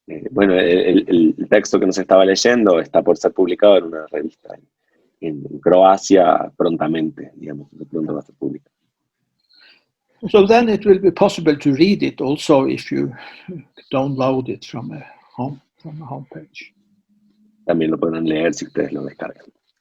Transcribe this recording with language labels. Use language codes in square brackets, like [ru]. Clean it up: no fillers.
[es] Bueno, el texto que nos estaba leyendo está por ser publicado en una revista en Croacia prontamente, digamos, de pronto va a ser publicado. [en] So then it will be possible to read it also if you download it from a homepage. [es] También lo podrán leer si ustedes lo descargan.